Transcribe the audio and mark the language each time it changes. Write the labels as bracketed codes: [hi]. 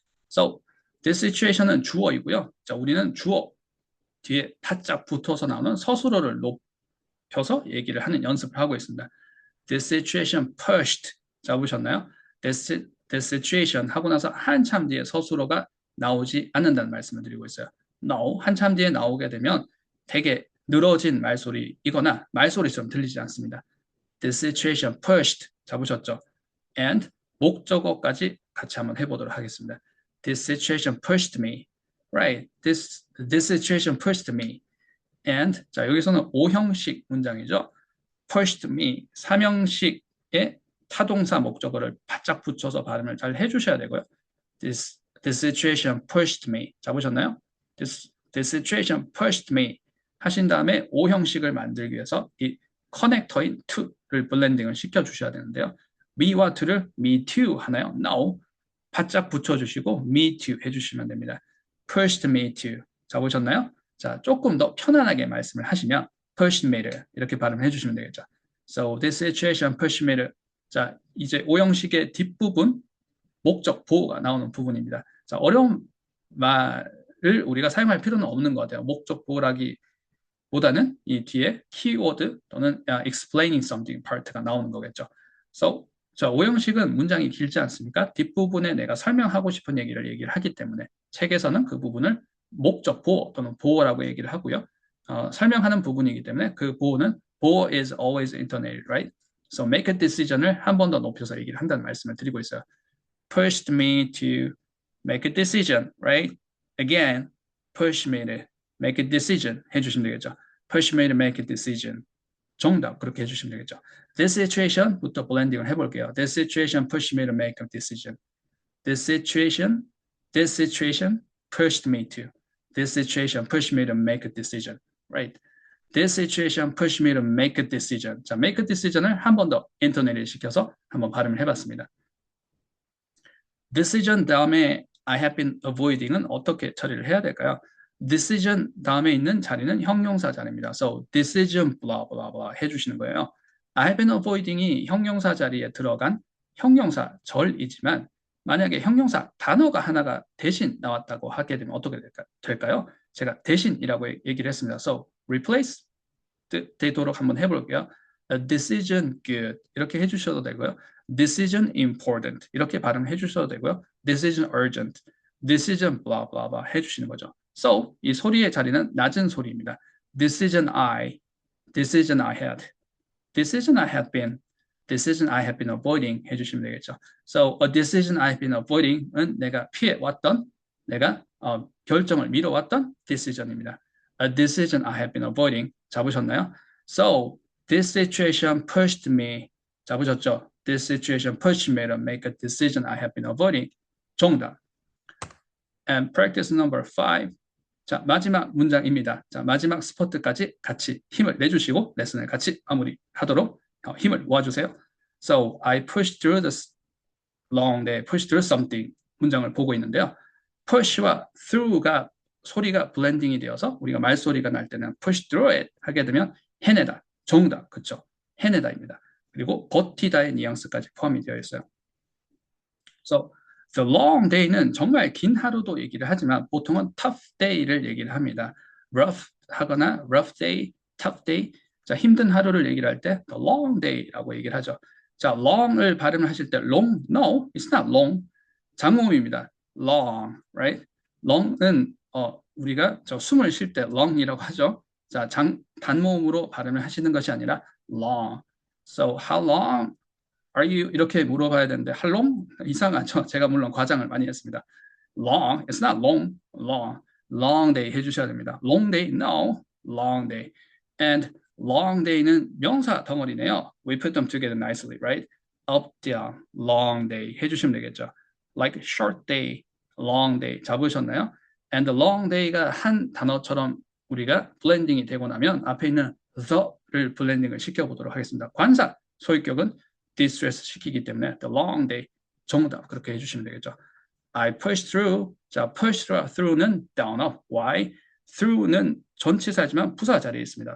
[ko] So, this situation은 주어이고요. 자, 우리는 주어 뒤에 바짝 붙어서 나오는 서술어를 높여서 얘기를 하는 연습을 하고 있습니다. [en] This situation pushed [ko] 잡으셨나요? This situation 하고 나서 한참 뒤에 서술어가 나오지 않는다는 말씀을 드리고 있어요. no 한참 뒤에 나오게 되면 되게 늘어진 말소리이거나 말소리처럼 들리지 않습니다. [en] This situation pushed 잡으셨죠? [ko] And 목적어까지 같이 한번 해보도록 하겠습니다. [en] This situation pushed me. Right. This situation pushed me. [ko] And 자 여기서는 5형식 문장이죠. [en] pushed me [ko] 3형식의 타동사 목적어를 바짝 붙여서 발음을 잘 해주셔야 되고요. [en] This situation pushed me. [ko] 잡으셨나요? [en] This situation pushed me [ko] 하신 다음에 5형식을 만들기 위해서 이 커넥터인 to를 블렌딩을 시켜주셔야 되는데요. me와 to를 me too 하나요? [en] No. [ko] 바짝 붙여주시고 me too 해주시면 됩니다. [en] pushed me to. 잡으셨나요? [ko] 자, 조금 더 편안하게 말씀을 하시면 pushed me to 이렇게 발음해 주시면 되겠죠. [en] So this situation pushed me to. [ko] 자, 이제 5형식의 뒷부분 목적 보호가 나오는 부분입니다. 자, 어려운 말을 우리가 사용할 필요는 없는 것 같아요. 목적 보호라기보다는 이 뒤에 키워드 또는 explaining something part가 나오는 거겠죠. So 자, 5형식은 문장이 길지 않습니까? 뒷부분에 내가 설명하고 싶은 얘기를 하기 때문에 책에서는 그 부분을 목적 보호 또는 보호라고 얘기를 하고요. 설명하는 부분이기 때문에 그 보호는 보호 [en] is always intonated, right? [ko] So make a decision을 한 번 더 높여서 얘기를 한다는 말씀을 드리고 있어요. [en] Pushed me to make a decision, right? Again, push me to make a decision [ko] 해주시면 되겠죠. [en] Push me to make a decision. [ko] 정답 그렇게 해주시면 되겠죠. [en] This situation [ko] 부터 블렌딩을 해볼게요. [en] This situation pushed me to make a decision. This situation pushed me to. This situation pushed me to make a decision. Right? This situation pushed me to make a decision. [ko] 자, make a decision을 한 번 더 인터넷을 시켜서 한번 발음을 해봤습니다. Decision 다음에 I have been avoiding은 어떻게 처리를 해야 될까요? Decision 다음에 있는 자리는 형용사 자리입니다. [en] So decision blah blah blah 해주시는 거예요. [ko] I have been avoiding이 형용사 자리에 들어간 형용사 절이지만 만약에 형용사 단어가 하나가 대신 나왔다고 하게 되면 어떻게 될까요? 제가 대신이라고 얘기를 했습니다. So replace 되도록 한번 해볼게요. A decision good 이렇게 해주셔도 되고요. Decision important 이렇게 발음해 주셔도 되고요. [en] Decision urgent, decision blah blah blah 해주시는 거죠. [ko] So 이 소리의 자리는 낮은 소리입니다. [en] Decision I had, decision I had been, decision I have been avoiding 해주시면 되겠죠. [ko] So a decision I have been avoiding은 내가 피해왔던, 내가 결정을 미뤄왔던 decision입니다. [en] A decision I have been avoiding [ko] 잡으셨나요? [en] So this situation pushed me 잡으셨죠? This situation pushed me to make a decision I have been avoiding. [ko] 정답. [en] And practice number 5. [ko] 자, 마지막 문장입니다. 자, 마지막 스포트까지 같이 힘을 내주시고 레슨을 같이 마무리하도록 힘을 모아주세요. [en] So I pushed through this long day, pushed through something [ko] 문장을 보고 있는데요. push와 through가 소리가 블렌딩이 되어서 우리가 말소리가 날 때는 push through it 하게 되면 해내다, 정답, 그쵸? 해내다입니다. 그리고 버티다의 뉘앙스까지 포함이 되어 있어요. [en] So the long day [ko] 는 정말 긴 하루도 얘기를 하지만 보통은 tough day를 얘기를 합니다. [en] rough 하거나 rough day, tough day. [ko] 자, 힘든 하루를 얘기를 할 때 the long day라고 얘기를 하죠. [en] 자, long을 [ko] 발음을 하실 때 [en] long, no, it's not long. [ko] 장모음입니다. long, right? long은 우리가 숨을 쉴 때 long이라고 하죠. 자, 단모음으로 발음을 하시는 것이 아니라 long. [en] So how long are you? [ko] 이렇게 물어봐야 되는데 how long? 이상하죠. 제가 물론 과장을 많이 했습니다. [en] long, it's not long, long. long day 해주셔야 됩니다. long day, no, long day. And long day는 명사 덩어리네요. We put them together nicely, right? up, down, long day [ko] 해주시면 되겠죠. [en] like short day, long day 잡으셨나요? [ko] And the long day가 한 단어처럼 우리가 블렌딩이 되고 나면 앞에 있는 the를 블렌딩을 시켜보도록 하겠습니다. 관사, 소유격은 distress 시키기 때문에 the long day, 정답 그렇게 해주시면 되겠죠. [en] I push through, 자 push through는 down, up, why? [ko] through는 전치사지만 부사 자리에 있습니다.